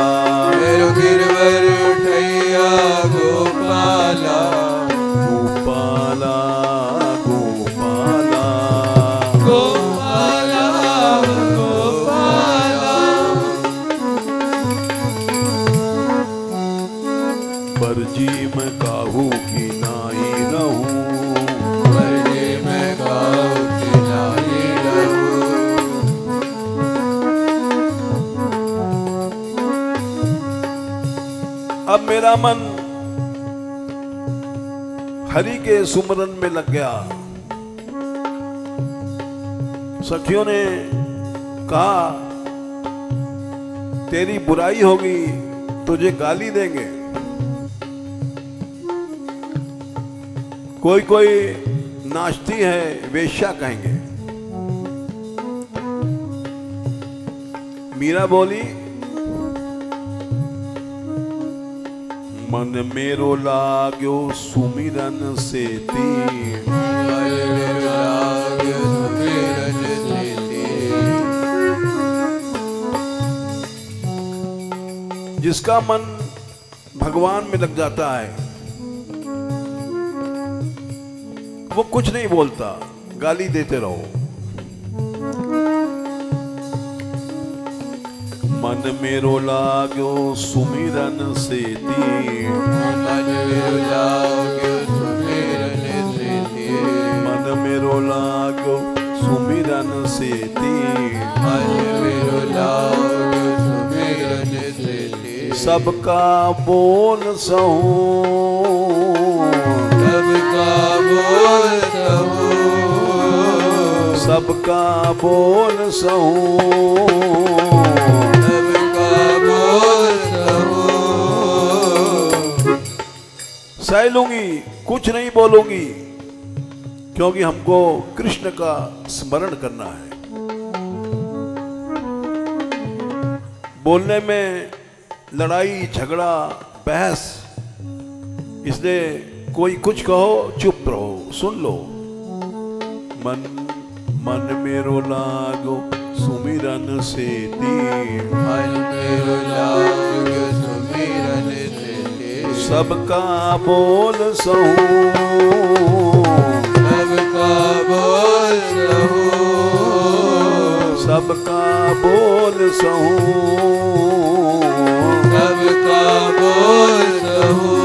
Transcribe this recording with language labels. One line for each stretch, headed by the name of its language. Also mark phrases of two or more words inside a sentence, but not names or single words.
Hindi: मेरो गिरवर उठैया गोपाला, गोपाला गोपाला गोपाला गोपाला। बरजी मैं काहू की नाई रहूं, बरजी मैं काहू की नाई रहूं, अब मेरा मन हरि के सुमरन में लग गया। सखियों ने कहा तेरी बुराई होगी, तुझे गाली देंगे। कोई कोई नाचती है, वेश्या कहेंगे। मीरा बोली मन मेरो लाग्यो सुमिरन से ती, जिसका मन भगवान में लग जाता है वो कुछ नहीं बोलता, गाली देते रहो। मन मेरो लाग्यो सुमिरन से ती, मन मेरो लाग्यो सुमिरन से ती, मन मेरो लाग्यो सुमिरन से ती, मन मेरो लाग्यो सुमिरन से ती। सबका बोल सहूं, सबका बोल सहूं, सबका बोल सहूं, सह लूंगी, कुछ नहीं बोलूंगी, क्योंकि हमको कृष्ण का स्मरण करना है। बोलने में लड़ाई झगड़ा बहस, इसलिए कोई कुछ कहो चुप रहो, सुन लो। मन मन मेरो लागो सुमिरन से ती, मन मेरो लाग्यो सुमिरन से ती। सबका बोल सहूं, सबका बोल सहूं, सबका बोल सहूं, सबका बोल सहूं।